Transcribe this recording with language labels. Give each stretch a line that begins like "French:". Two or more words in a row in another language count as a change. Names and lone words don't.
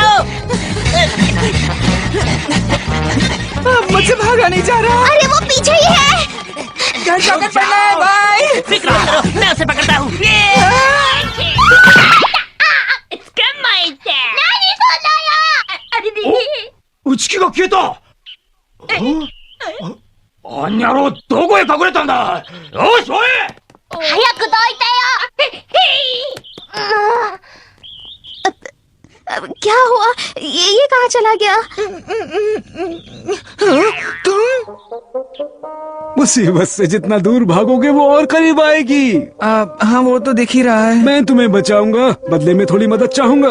Hindi: मुझसे भागा नहीं जा रहा। अरे वो पीछे ही है। घर जाकर पढ़ना है भाई। फिक्र मत करो, मैं उसे पकड़ता हूँ। उचकी को क्यों तो?
Japanese: あんにゃろうどこへ隠れたんだ。よしおい。早くどいてよ。
Hindi: अब क्या हुआ? ये कहाँ चला गया? मुसीबत से जितना दूर भागोगे वो और करीब आएगी। हाँ वो तो दिख ही रहा है। मैं तुम्हें बचाऊंगा, बदले में थोड़ी मदद चाहूंगा।